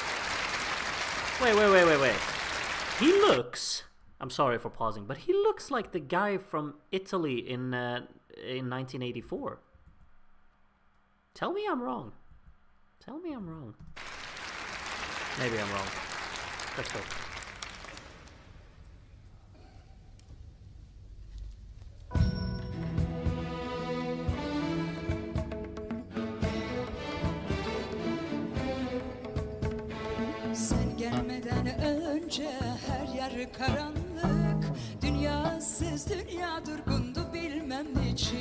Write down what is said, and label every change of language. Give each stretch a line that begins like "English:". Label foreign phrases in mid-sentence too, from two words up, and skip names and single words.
English: Wait. He looks... I'm sorry for pausing, but he looks like the guy from Italy in 1984. Tell me I'm wrong. Maybe I'm wrong. Let's go.
Turkish: Sen gelmeden önce her yer karanlık, dünyasız dünya durgundu bilmem niçin.